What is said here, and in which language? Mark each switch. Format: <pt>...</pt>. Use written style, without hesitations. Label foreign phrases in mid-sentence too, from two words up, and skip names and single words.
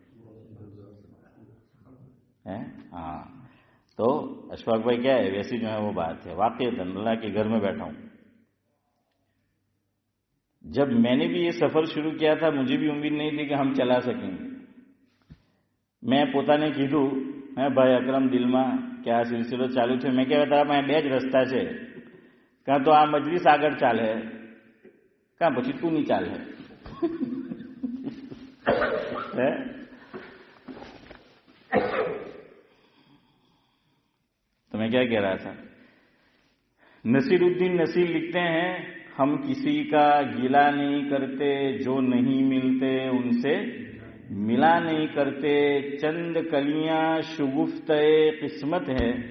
<ur>ہاں، تو اشفاق بھائی کیا ہے، ویسی جو ہے وہ بات ہے، واقعی اللہ کے گھر میں بیٹھا ہوں۔ جب میں نے بھی یہ سفر شروع کیا تھا مجھے بھی امید نہیں تھی کہ ہم چلا سکیں گے۔</ur> <gu>میں પોતાને કીધું ભાઈ અકરમ દિલમાં કે આ સિલસિલો ચાલુ છે, મેં કહેવા તારા પાસે બે જ રસ્તા છે, કાં તો આ મજલિસ આગળ ચાલે કાં પછી તું નહીં ચાલે।</gu> <ur>تو میں کیا کہہ رہا تھا، نصیر الدین نصیر لکھتے ہیں، ہم کسی کا گلہ نہیں کرتے، جو نہیں ملتے ان سے ملا نہیں کرتے، چند کلیاں شگفتِ قسمت ہے،</ur>